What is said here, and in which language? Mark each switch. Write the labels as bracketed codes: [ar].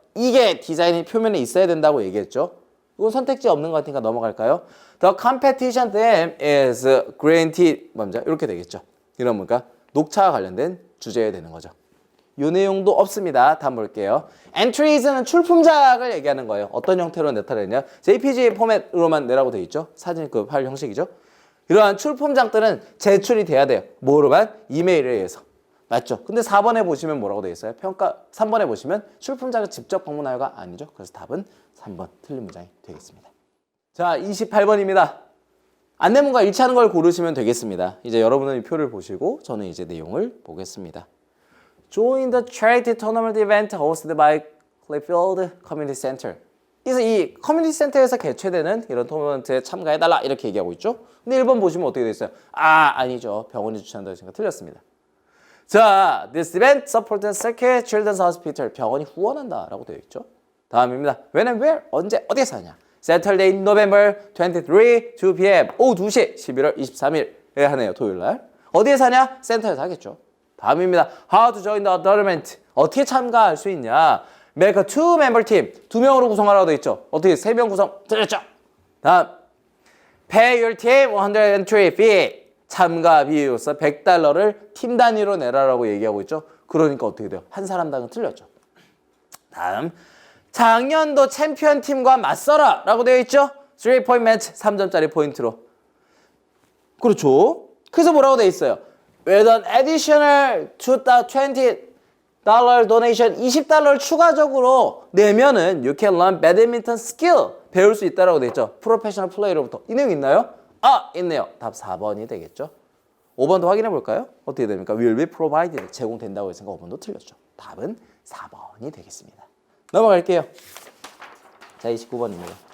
[ko] 이게 디자인이 표면에 있어야 된다고 얘기했죠. 이건 선택지 없는 것 같으니까 넘어갈까요? [en] The competition theme is green tea. [ko] 뭡니까? 이렇게 되겠죠. 이런 뭡니까? 녹차와 관련된 주제에 되는 거죠. 이 내용도 없습니다. 다음 볼게요. Entries는 출품작을 얘기하는 거예요. 어떤 형태로 나타내냐? JPG 포맷으로만 내라고 되어 있죠. 사진 그 파일 형식이죠. 이러한 출품작들은 제출이 돼야 돼요. 뭐로만? 이메일에 의해서. 맞죠? 근데 4번에 보시면 뭐라고 되어 있어요? 평가 3번에 보시면 출품작을 직접 방문하여가 아니죠. 그래서 답은 3번 틀린 문장이 되겠습니다. 자, 28번입니다. 안내문과 일치하는 걸 고르시면 되겠습니다. 이제 여러분은 이 표를 보시고 저는 이제 내용을 보겠습니다. [en] Join the charity tournament event hosted by Clayfield Community Center. [ko] 그래서 이 커뮤니티 센터에서 개최되는 이런 토너먼트에 참가해달라 이렇게 얘기하고 있죠. 근데 1번 보시면 어떻게 돼 있어요? 아니죠. 병원이 주최한다고 했으니까 틀렸습니다. [en] 자, this event supports Circuit Children's Hospital. [ko] 병원이 후원한다 라고 되어 있죠. 다음입니다. [en] When and where? [ko] 언제 어디에서 하냐? [en] Saturday, November 23, 2 p.m. [ko] 오후 2시 11월 23일에 하네요. 토요일날. 어디에서 하냐? 센터에서 하겠죠. 다음입니다. [en] How to join the tournament. [ko] 어떻게 참가할 수 있냐? [en] Make a two-member team. [ko] 2명으로 구성하라고 되어 있죠. 어떻게 3명 구성 들렸죠? 다음. [en] Pay your team 100 entry fee. [ko] 참가 비용으로서 $100를 팀 단위로 내라라고 얘기하고 있죠. 그러니까 어떻게 돼요? 한 사람당은 틀렸죠. 다음. 작년도 챔피언 팀과 맞서라 라고 되어 있죠. [en] 3-point match [ko] 3점짜리 포인트로. 그렇죠. 그래서 뭐라고 되어 있어요? [en] With an additional $20 donation [ko] 20달러를 추가적으로 내면은 [en] you can learn badminton skill [ko] 배울 수 있다라고 되어 있죠. 프로페셔널 플레이로부터. 이 내용 있나요? 있네요. 답 4번이 되겠죠. 5번도 확인해 볼까요? 어떻게 됩니까? [en] will be provided [ko] 제공된다고 했으니까 5번도 틀렸죠. 답은 4번이 되겠습니다. 넘어갈게요. 자, 29번입니다.